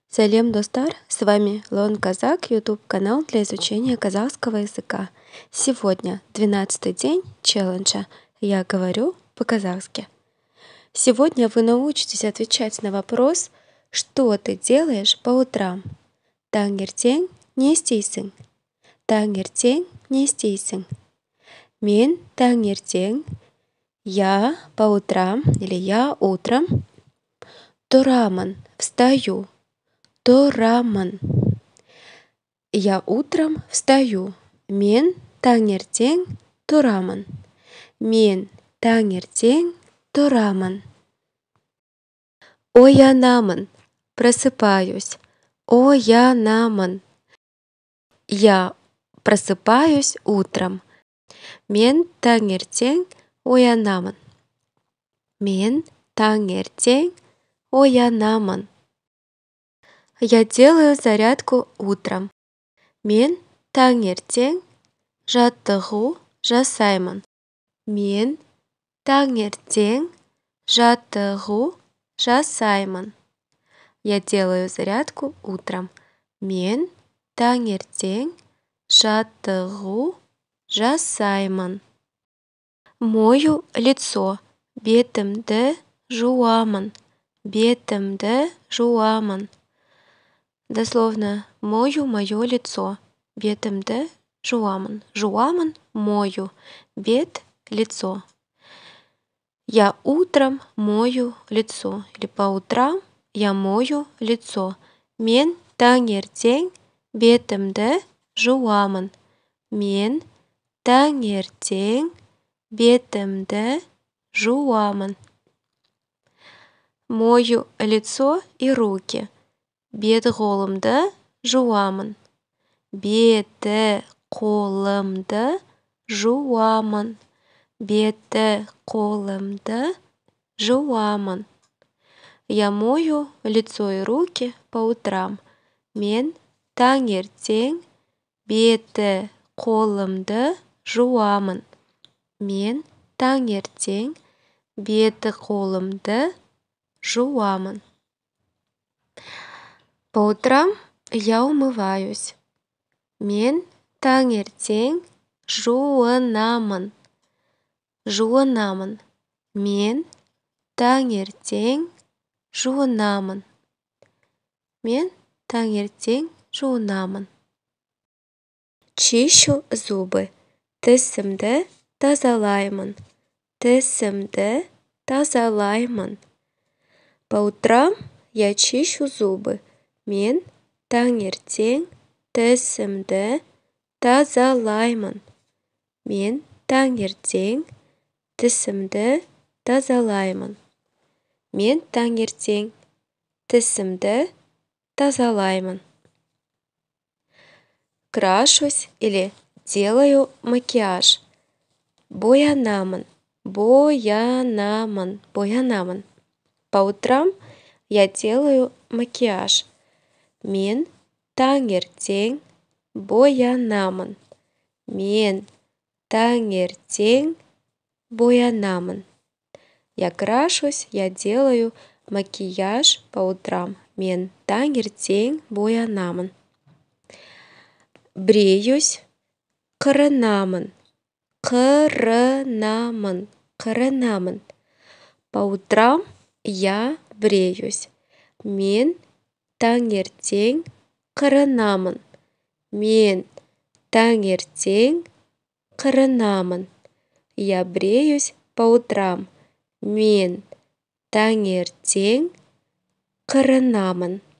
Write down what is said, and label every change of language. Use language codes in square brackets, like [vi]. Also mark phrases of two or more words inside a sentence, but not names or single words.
[kk] Салем, достар! [ru] С вами Лон Казак, YouTube канал для изучения казахского языка. Сегодня 12-й день челленджа «Я говорю по-казахски». Сегодня вы научитесь отвечать на вопрос, что ты делаешь по утрам. [kk] Таңертең не істейсің? Таңертең не істейсің? Мен таңертең, [ru] я по утрам или я утром тұрамын, встаю. [kk] Тұрамын. [ru] Я утром встаю. [kk] Мен таңертең тұрамын. Мен таңертең тұрамын. Оянамын. Просыпаюсь. Оянамын. [ru] Я просыпаюсь утром. [kk] Мен таңертең оянамын. Мен таңертең оянамын. [ru] Я делаю зарядку утром. [kk] Мен таңертең жаттығу жасаймын. Мен таңертең жаттығу жасаймын. [ru] Я делаю зарядку утром. [kk] Мен таңертең жаттығу жасаймын. [ru] Мою лицо. [kk] Бетімді жуамын. Бетімді жуамын. [ru] Дословно, мою мое лицо. [kk] Бетімді жуамын. Жуамын мою. [ru] Бет – лицо. Я утром мою лицо. Или по утрам я мою лицо. [kk] Мен таңертең бетімді жуамын. Мен таңертең бетімді жуамын. [ru] Мою лицо и руки. [kk] Бет-қолымды жуамын. Беті-қолымды жуамын. Беті-қолымды жуамын. [ru] Я мою лицо и руки по утрам. [kk] Мен таңертең беті-қолымды жуамын. Мен таңертең беті-қолымды жуамын. [ru] По утрам я умываюсь. [kk] Мен таңертең жуынамын. Жуынамын. Мен таңертең жуынамын. Мен таңертең жуынамын. [ru] Чищу зубы. [kk] Тісімді тазалаймын. Тісімді тазалаймын. [ru] По утрам я чищу зубы. [kk] Мен таңертең тісімді тазалаймын. Мен таңертең тісімді тазалаймын. Мен таңертең тісімді тазалаймын. [ru] Крашусь или делаю макияж. [kk] Боянамын. Боянамын. Боянамын. [ru] По утрам я делаю макияж. [kk] Мен таңертең боянамын. Мен таңертең боянамын. [ru] Я крашусь, я делаю макияж по утрам. [kk] Мен таңертең боянамын. Бреюсь, қырынамын. Қырынамын. Қырынамын. [ru] По утрам я бреюсь. [kk] Мен таңертең қырынамын. Мен таңертең қырынамын. [ru] Я бреюсь по утрам. [kk] Мен таңертең қырынамын.